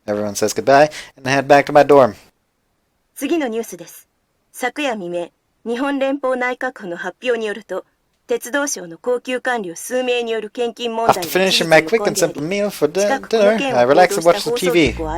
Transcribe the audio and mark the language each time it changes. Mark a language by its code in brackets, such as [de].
[en] Everyone says goodbye, and I head back to my dorm. [ja] 次のニュースです。昨夜未明、日本連邦内閣府の発表によると、鉄道省の高級官僚数名による献金問題 [en] After finishing my quick and simple meal for dinner, I relax and watch the TV.